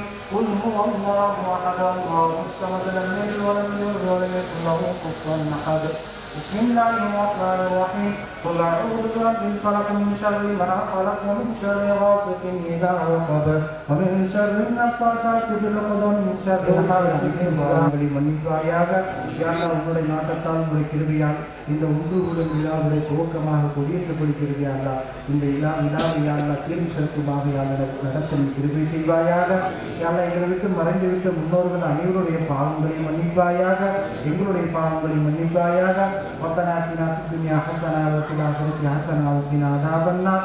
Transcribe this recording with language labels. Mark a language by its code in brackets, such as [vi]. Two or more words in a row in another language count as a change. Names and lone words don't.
[ar] قل هو الله أحد الله الصمد لم يلد ولم يولد ولم يكن له كفوا أحد. بسم الله الرحمن الرحيم. قل أعوذ برب الفلق من شر ما خلق ومن شر غاسق إذا وقب ومن شر النفاثات في العقد ومن شر حاسد إذا மன்னிப்பாயாக. [ta] உங்களுடைய நாட்டத்தால் உங்களுடைய கிருபையால் இந்த உருதுகளும் விழாவுடைய துவக்கமாக கொடியேற்றப்படுகிறது. இந்த விழாவை தீர்வு செலுத்துமாக நடத்த கிருபை செய்வாயாக. எங்களை விட்டு மறைந்துவிட்ட முன்னோர்கள் அனைவருடைய பாவங்களை மன்னிப்பாயாக, எங்களுடைய பாவங்களை மன்னிப்பாயாக. [ar] ربنا آتنا في الدنيا حسنة وفي الآخرة حسنة وقنا عذاب النار.